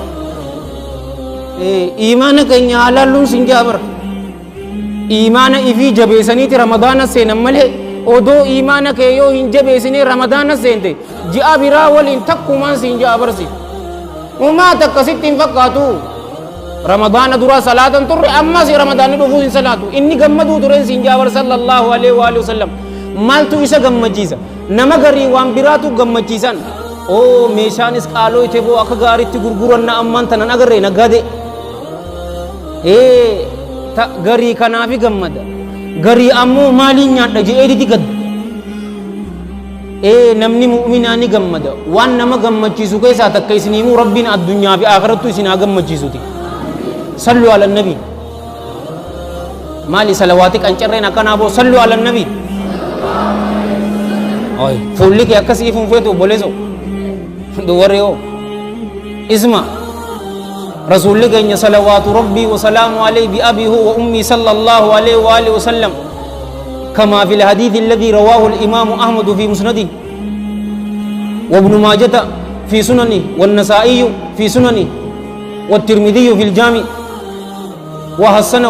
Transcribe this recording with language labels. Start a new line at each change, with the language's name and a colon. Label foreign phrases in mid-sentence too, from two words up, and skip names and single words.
Oromo: imaana keenya halaalluun sin jaabar imaana ifii jabeessaniiti ramadaana seenan malee odoo imaana kee yoo hin jabeessine ramadaana seente ji'a biraa waliin takkumaan siin jaabarsi umaa takkasitti hin fakkaatu ramadaana dura salaatan turre ammas ramadaanni dhufuu hin salaatu inni gammaduu tureen siin jaabar
Arabic: صلى الله عليه وعلى آله وسلم
Oromo: maaltu isa gammachiisa nama garii waan biraatu gammachiisan meeshaanis qaaloo ite boo akka gaariitti gurguranna ammaan tanan agarree nagade garii kanaafi gammada garii ammoo maaliin nyaadha je'eediti gad namni mu'minaa ni gammada waan nama gammachiisu keessaa takka isiniimuu rabbiin addunyaa fi aakirattu isinaa gammachiisuti
Arabic: صلوا على النبي
Oromo: maali salawaati qancarreen akkanaa boo
Arabic: صلوا على النبي
Oromo: fuulli kee akkasii funfeetu obboleeso duwarreoo isma
Arabic: رسول الله صلوات ربي وسلام عليه بأبي هو وأمي صلى الله عليه وآله وسلم كما في الحديث الذي رواه الإمام أحمد في مسنده وابن ماجة في سننه والنسائي في سننه والترمذي في الجامع وحسنه